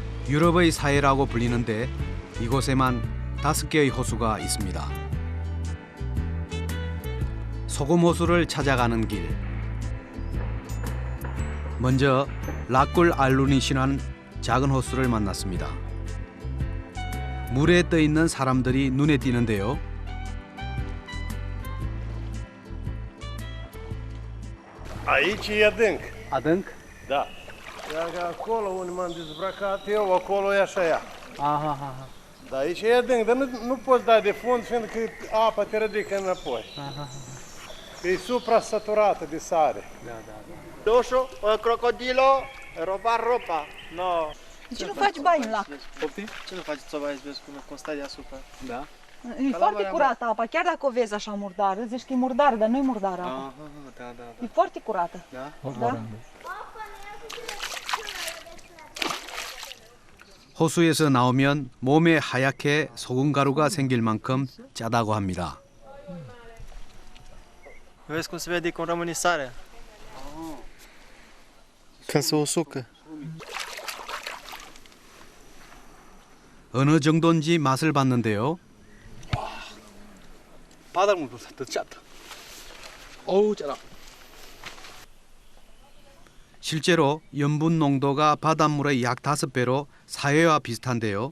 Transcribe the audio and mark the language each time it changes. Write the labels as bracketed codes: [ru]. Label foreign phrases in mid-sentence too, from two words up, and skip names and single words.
[ko] 유럽의 사해라고 불리는데 이곳에만 5개의 호수가 있습니다. 소금 호수를 찾아가는 길. 먼저 라꿀 알루닛이라는 작은 호수를 만났습니다. 물에 떠 있는 사람들이 눈에 띄는데요. [ro] Aici e adânc. Adânc? Da. Iar acolo unde m-am dezbrăcat eu, acolo e așa ea. Aha, aha. Da, aici e adânc, dar nu poți da de fund, fiindcă apa te ridică înapoi. Aha. E supra-saturată de sare. Da, da, da. Doșo, un crocodilo, roba ropa. No. De ce nu faci baie în lac? Poftim? Ce nu faceți o baie, vezi cum stai deasupra? Da. E foarte curată apa, chiar dacă o vezi așa murdară, zici că e murdară, dar nu e murdară apa. Da, da, E foarte curată. Da? Da? [ko] 호수에서 나오면 몸에 하얗게 소금 가루가 생길 만큼 짜다고 합니다. [ro] Vezi cum se vede cum rămâne sarea? Când se usucă. [ko] 어느 정도인지 맛을 봤는데요. 바닷물도 더 짜다. 어우, 짜다. 실제로 염분 농도가 바닷물의 약 5배로 사해와 비슷한데요.